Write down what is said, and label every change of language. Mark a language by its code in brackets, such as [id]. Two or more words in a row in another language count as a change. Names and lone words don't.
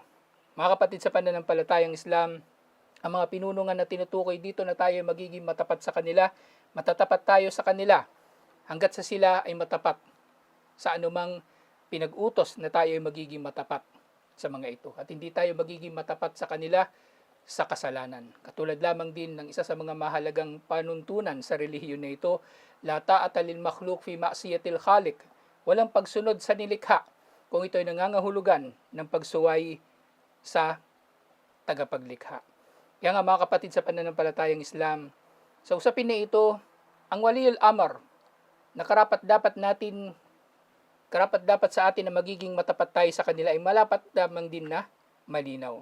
[tl] Mga kapatid sa pananampalatayang Islam, ang mga pinunungan na tinutukoy dito na tayo magiging matapat sa kanila, matatapat tayo sa kanila hanggat sa sila ay matapat sa anumang pinag-utos na tayo ay magiging matapat sa mga ito. At hindi tayo magiging matapat sa kanila sa kasalanan. Katulad lamang din ng isa sa mga mahalagang panuntunan sa relihiyon na ito, [ar] لا طاعة لمخلوق في معصية الخالق. [tl] Walang pagsunod sa nilikha kung ito ay nangangahulugan ng pagsuway sa tagapaglikha. Kaya nga mga kapatid sa pananampalatayang Islam, sa usapin na ito, ang [ar] ولي الأمر [tl] na karapat dapat sa atin na magiging matapat tayo sa kanila ay malapat lamang din na malinaw.